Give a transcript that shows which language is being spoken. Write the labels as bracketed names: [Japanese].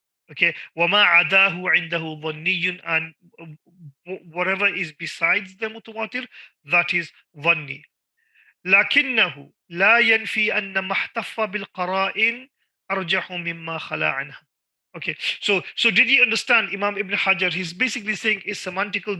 [English] Okay, [Arabic] وما عداه عنده ظني, [English] and whatever is besides the mutawatir, that is ظني. [Arabic] لكنه لا ينفي أن ما احتف بالقرائن أرجح مما خلا عنها. [English] Okay, so did you understand Imam Ibn Hajar? He's basically saying is semantical.